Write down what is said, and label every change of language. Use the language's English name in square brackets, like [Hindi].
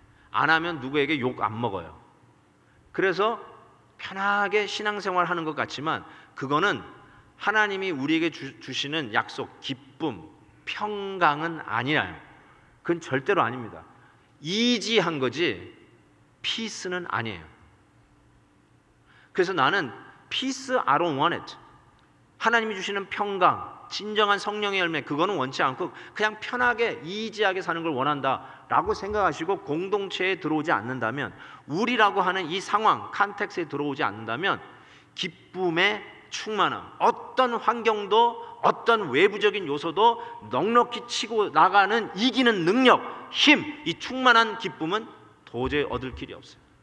[Korean] 안 하면 누구에게 욕 안 먹어요. 그래서 편하게 신앙생활 하는 것 같지만, 그거는 하나님이 우리에게 주시는 약속, 기쁨, 평강은 아니라요. 그건 절대로 아닙니다. 이지한 거지 피스는 아니에요. 그래서 나는 [English] peace I don't want it. [Korean] 하나님이 주시는 평강, 진정한 성령의 열매, 그거는 원치 않고 그냥 편하게 이지하게 사는 걸 원한다라고 생각하시고 공동체에 들어오지 않는다면, 우리라고 하는 이 상황, 컨텍스트에 들어오지 않는다면, 기쁨의 충만함, 어떤 환경도 어떤 외부적인 요소도 넉넉히 치고 나가는 이기는 능력, 힘, 이 충만한 기쁨은 도저히 얻을 길이 없어요.